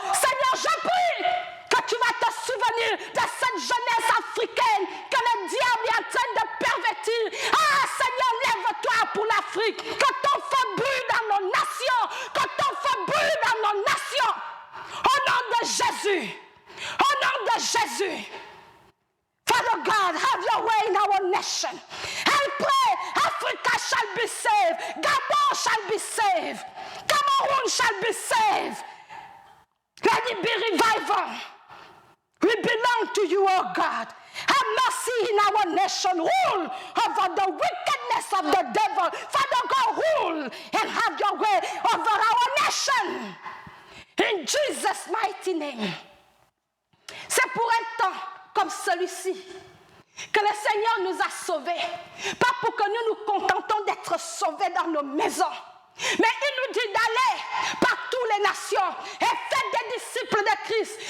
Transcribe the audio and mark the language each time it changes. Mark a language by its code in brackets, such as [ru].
[fr] Seigneur, je prie que tu vas te souvenir de cette jeunesse africaine que le diable est en train de pervertir. Ah Seigneur, lève-toi pour l'Afrique. Que ton feu brûle dans nos nations. Que ton feu brûle dans nos nations. Au nom de Jésus. Au nom de Jésus. [en] Father God, have your way in our nation. I pray Africa shall be saved. Gabon shall be saved. Cameroon shall be saved. Let it be revival. We belong to you, oh God. Have mercy in our nation. Rule over the wickedness of the devil. Father God, rule and have your way over our nation. In Jesus' mighty name. [fr] C'est pour un temps comme celui-ci que le Seigneur nous a sauvés. Pas pour que nous nous contentons d'être sauvés dans nos maisons. Mais il nous dit d'aller par toutes les nations et faire des disciples de Christ.